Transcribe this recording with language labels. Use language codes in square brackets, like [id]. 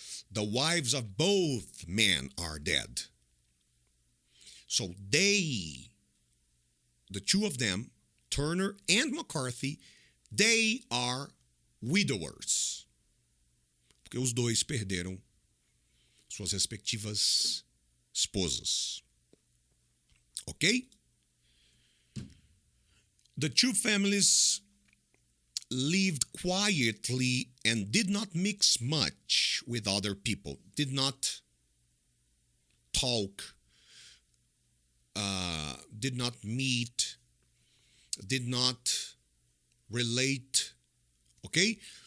[en] The wives of both men are dead. So they, the two of them, Turner and McCarthy, they are widowers. [pt] Porque os dois perderam suas respectivas esposas. [en] Ok? The two families lived quietly and did not mix much with other people, did not talk, did not meet, did not relate. Okay?